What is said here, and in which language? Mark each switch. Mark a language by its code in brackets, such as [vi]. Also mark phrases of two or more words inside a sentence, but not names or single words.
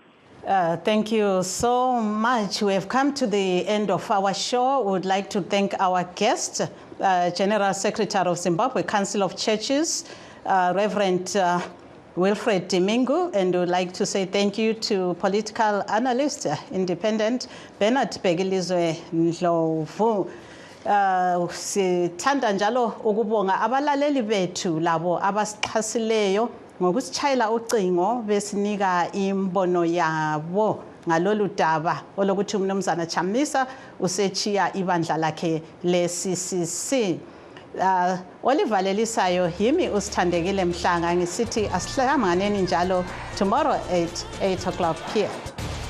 [en] Thank you so much. We have come to the end of our show. We would like to thank our guest, General Secretary of Zimbabwe Council of Churches, Reverend Wilfred Dimingu, and we would like to say thank you to political analyst, independent, Bernard Begilizwe Ndlovu. [nd] Sithanda njalo ukubonga abalaleli bethu labo abasixhasileyo ngokusitshayela ucingo besinika imbono yabo ngalolu daba olokuthi umnumzana Chamisa usechiya ibandla lakhe le-CCC. Oliver Lelisayo yimi usithandekile Mhlanga ngisithi asihlanganeni njalo [en] tomorrow at 8 o'clock here.